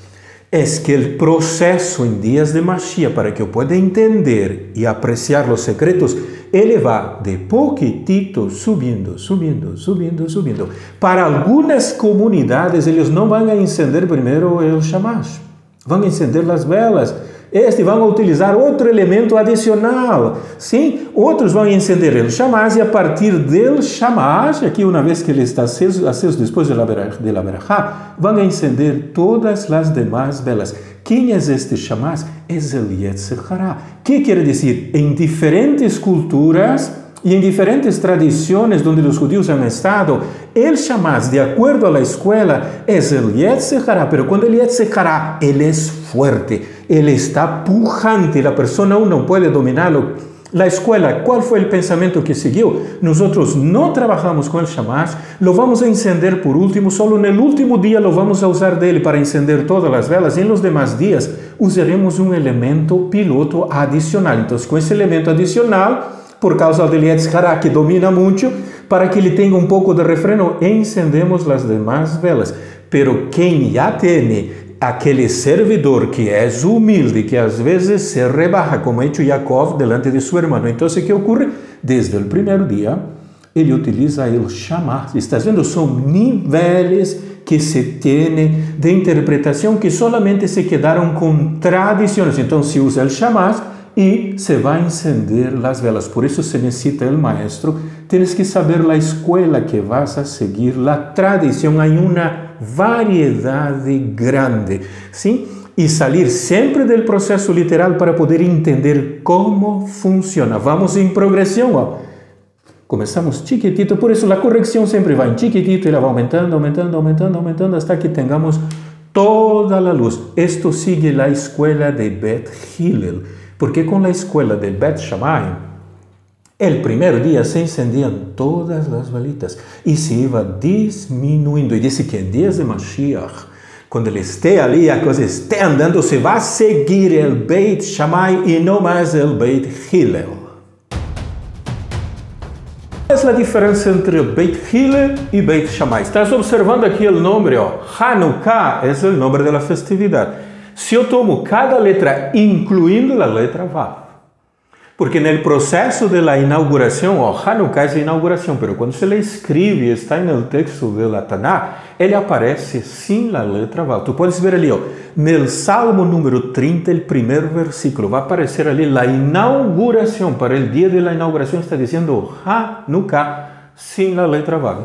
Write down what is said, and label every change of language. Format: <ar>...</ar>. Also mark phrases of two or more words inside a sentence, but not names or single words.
<es>Es que el proceso en días de Mashiach, para que yo pueda entender y apreciar los secretos, él va de poquitito subiendo, subiendo, subiendo, subiendo. Para algunas comunidades, ellos no van a encender primero el Shamash, van a encender las velas. Van a utilizar outro elemento adicional.</es> <pt>Sim, outros vão encender el Shamash e a partir del Shamash, aqui uma vez que ele está aceso depois</pt> <es>de la</es> <pt>Berachá, vão encender todas as demais velas. Quem é este Shamash? É el Yetzer Hara. Que quer dizer? Em diferentes culturas</pt> <es>y en diferentes tradiciones donde los judíos han estado, el Shamash, de acuerdo a la escuela, es el Yetzer Hara, pero cuando el Yetzer Hara, él es fuerte, él está pujante, la persona aún no puede dominarlo. La escuela, ¿cuál fue el pensamiento que siguió? Nosotros no trabajamos con el Shamash, lo vamos a encender por último, solo en el último día lo vamos a usar de él para encender todas las velas, y en los demás días usaremos un elemento piloto adicional. Entonces, con ese elemento adicional, por causa del Yetzer Hara, que domina mucho,</es> <pt>para que ele tenha um pouco de refreno, encendemos as demais velas. Pero quem já tem aquele servidor que é humilde, que às vezes se rebaja,</pt> <es>como ha hecho Jacob delante de su hermano.</es> <pt>Então, o que ocorre? Desde o primeiro dia, ele utiliza o Shamash. Estás vendo? São níveis que se tem de interpretação que solamente se quedaram com tradições. Então, se usa o Shamash e se vai encender as velas. Por isso se necessita o maestro.</pt> <es>Tienes que saber a escola que vas a seguir,</es> <pt>a tradição. Há uma variedade grande, sim? E sair sempre do processo literal para poder entender como funciona. Vamos em progressão, ó. Começamos chiquitito, por isso a correção sempre vai em chiquitito e ela vai aumentando, aumentando, aumentando, aumentando,</pt> <es>hasta que tengamos toda a luz. Esto sigue a escola de Bet Hillel. Porque con la escuela de Bet Shammai, el primer día se encendían todas las velitas y se iba disminuyendo. Y dice que en días de Mashiach, cuando él esté</es> <pt>ali, a cosa</pt> <es>esté andando, se va a seguir el Beit Shammai y no más el Beit Hillel. ¿Cuál es la diferencia entre Beit Hillel y Beit Shammai? Estás observando aquí el nombre, Hanukkah es el nombre de la festividad.</es> <pt>Se eu tomo cada letra, incluindo a letra Vav, porque no processo</pt> <es>de la</es> <pt>inauguração, Hanukkah é a inauguração, mas quando se le escreve, está no texto</pt> <es>de la</es> <pt>Tanakh, ele aparece sem a letra Vav. Tu podes ver ali, no Salmo número 30, o primeiro versículo, vai aparecer ali a inauguração, para o dia da inauguração está dizendo Hanukkah, sem a letra Vav.</pt>